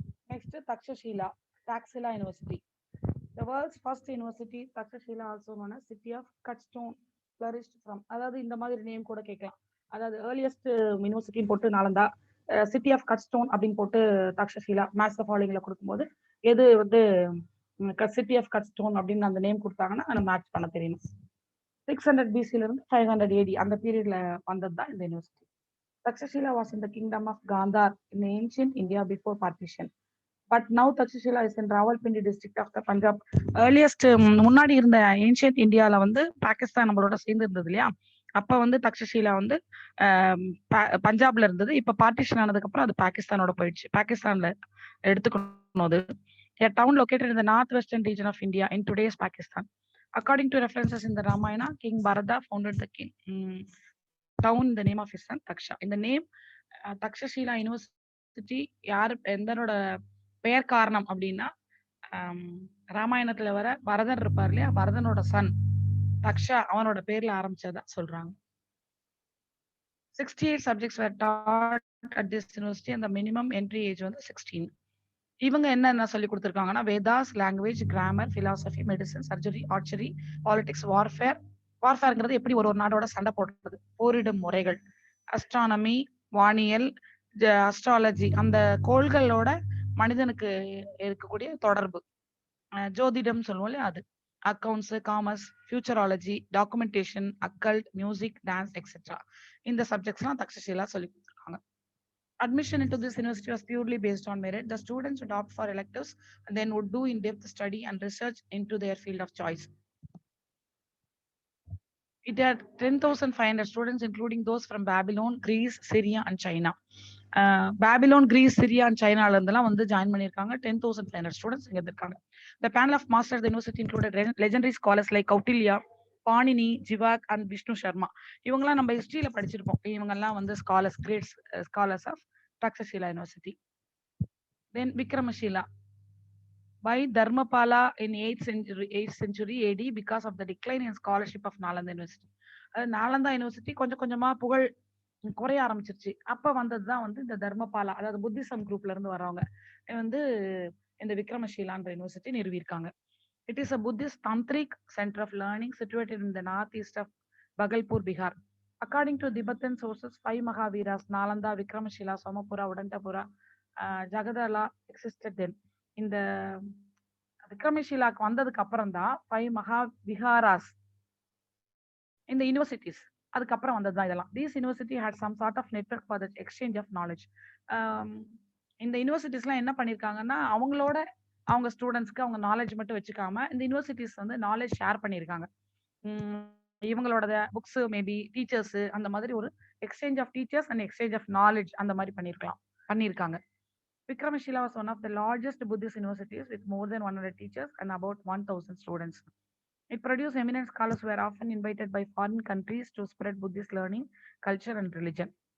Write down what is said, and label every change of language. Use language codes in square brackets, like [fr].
[en] Next, Takshashila, Taxila University. The world's first university, Takshashila, also known as City of Cutstone, flourished from. [ta] அதாவது இந்த மாதிரி name கூட கேட்கலாம். அதாவது ஏர்லியஸ்ட் யூனிவர்சிட்டி போட்டு நாலந்தா, சிட்டி ஆஃப் கட்ஸ்டோன் அப்படின்னு போட்டு தக்ஷஷீலா மேத்ஸ் ஃபாலோயிங்ல கொடுக்கும்போது எது வந்து சிட்டி ஆஃப் கட்ஸ்டோன் அப்படின்னு அந்த நேம் கொடுத்தாங்கன்னா நம்ம மேட்ச் பண்ண தெரியணும். 600 BC இருந்து 500 AD அந்த பீரியட்ல வந்தது தான் இந்த university. [en] Takshashila was in the kingdom of Gandhar in ancient India before partition. But now Takshashila is in Rawalpindi district of the Punjab. [ta] Earliest முன்னாடி இருந்த ஏன்ஷியன்ட் இந்தியால வந்து பாகிஸ்தான் நம்மளோட சேர்ந்து இருந்தது இல்லையா, அப்ப வந்து தக்ஷஷீலா வந்து பஞ்சாப்ல இருந்தது. இப்ப பார்ட்டிஷன் ஆனதுக்கு அப்புறம் அது பாகிஸ்தானோட போயிடுச்சு. பாகிஸ்தான்ல எடுத்துக்கணும். [en] அது a town located in the northwestern region of India in today's Pakistan. According to references in the Ramayana, King Bharata founded the town in the name of his son Taksha. In the name [ta] Takshashila university யாரு எந்தனோட பெயர் காரணம் அப்படின்னா ராமாயணத்துல வர பரதன் இருப்பார் இல்லையா, பரதனோட Sun Daksha அவனோட பேர்ல ஆரம்பிச்சதா சொல்றாங்க. [en] 68 subjects were taught at this university and the minimum entry age வந்து 16. [ta] இவங்க என்னென்ன சொல்லி கொடுத்துருக்காங்கன்னா Vedas, language, grammar, philosophy, medicine, surgery, archery, politics, வார்ஃபேர்ங்கிறது எப்படி ஒரு நாடோட சண்டை போடுறது, போரிடும் முறைகள், அஸ்ட்ரானமி, வானியல், அஸ்ட்ராலஜி அந்த கோள்களோட மனிதனுக்கு இருக்கக்கூடிய தொடர்பு, ஜோதிடம் சொல்லுவோம் இல்லையா அது, accounts, commerce, ஃபியூச்சராலஜி, documentation, occult, music, dance etcetera இந்த சப்ஜெக்ட்ஸ்லாம் தக்ஷஷீலா சொல்லி கொடுத்துருக்காங்க. [en] Admission into this university was purely based on merit. The students would opt for electives and then would do in-depth study and research into their field of choice. It had 10,500 students, including those from Babylon, Greece, Syria, and China. [ta] Babylon, Greece, Syria, and China இருந்தெல்லாம் வந்து join பண்ணிருக்காங்க. 10,500 students இங்க இருக்காங்க. [en] The panel of masters at the university included legendary scholars like Kautilya, Panini, Jivak and Vishnu Sharma. [ta] இவங்கெல்லாம் நம்ம ஹிஸ்டரியில படிச்சிருப்போம். இவங்கெல்லாம் வந்து scholars, great scholars of Takshashila university. [en] Then Vikramashila by Dharmapala in 8th century AD because of the decline in scholarship of Nalanda University. [ta] Nalanda university கொஞ்சம் கொஞ்சமா புகழ் குறைய ஆரம்பிச்சிருச்சு. அப்ப வந்ததுதான் வந்து இந்த தர்மபாலா, அதாவது புத்திசம் குரூப்ல இருந்து வரவங்க வந்து இந்த விக்ரமஷீலான்ற university நிறுவியிருக்காங்க. [en] It is a Buddhist tantric center of learning situated in the northeast of Bhagalpur, Bihar. According to Tibetan sources, 5 Mahaviras, Nalanda, Vikramashila, Somapura, Udantapura, Jagadala existed then. [ta] இந்த விக்ரமஷீலாக்கு வந்ததுக்கு அப்புறம் தான் 5 Mahaviharas இந்த யூனிவர்சிட்டிஸ் அதுக்கப்புறம் வந்ததுதான் இதெல்லாம். [en] These university had some sort of network for the exchange of knowledge. [ta] இந்த யூனிவர்சிட்டிஸ்லாம் என்ன பண்ணிருக்காங்கன்னா அவங்க ஸ்டூடெண்ட்ஸ்க்கு அவங்க நாலேஜ் மட்டும் வச்சுக்காம இந்த யூனிவர்சிட்டிஸ் வந்து நாலேஜ் ஷேர் பண்ணியிருக்காங்க. இவங்களோட புக்ஸ், மேபி டீச்சர்ஸ், அந்த மாதிரி ஒரு exchange of teachers and exchange of knowledge அந்த மாதிரி பண்ணியிருக்காங்க. [en] Vikramashila was one of the largest Buddhist universities with more than 100 teachers and about 1,000 students. It produced eminent scholars who were often invited by foreign countries to spread Buddhist learning, culture and religion.